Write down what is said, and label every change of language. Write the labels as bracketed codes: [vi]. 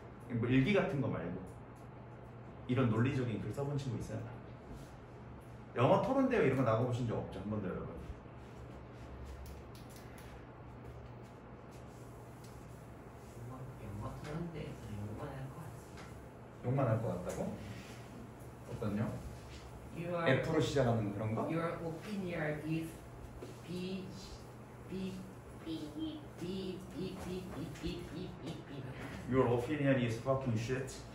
[ko] 뭐 일기 같은 거 말고 이런 논리적인 글 써본 친구 있어요? 영어 토론대회 이런 거 나가보신 적 없죠? 한 번도 여러분? 영어 토론대에서 욕만 할 것 같아. 욕만 할 것 같다고? 어떤요? F로 시작하는 그런 거? [en] Your opinion is B B B B B B B B B B. Your opinion is fucking shit.